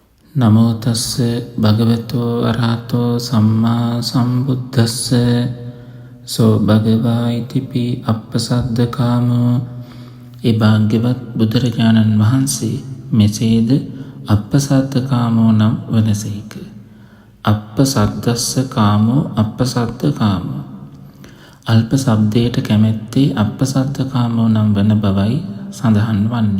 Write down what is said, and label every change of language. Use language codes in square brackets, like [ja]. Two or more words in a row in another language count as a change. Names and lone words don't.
[pi] නමෝ තස්ස භගවතෝ අරහතෝ සම්මා සම්බුද්දස්ස සෝ භගවා ඉතිපි අප්පසද්දකාමෝ. [si] ඒ භාග්‍යවත් බුදුරජාණන් වහන්සේ මෙසේද අප්පසද්දකාමෝ නම් වනසේක. [pi] අප්පසද්දස්ස කාමෝ අප්පසද්දකාමෝ. [si] අල්ප ශබ්දයට කැමැත්තේ අප්පසද්දකාමෝ නම් වන බවයි සඳහන් වන්නේ.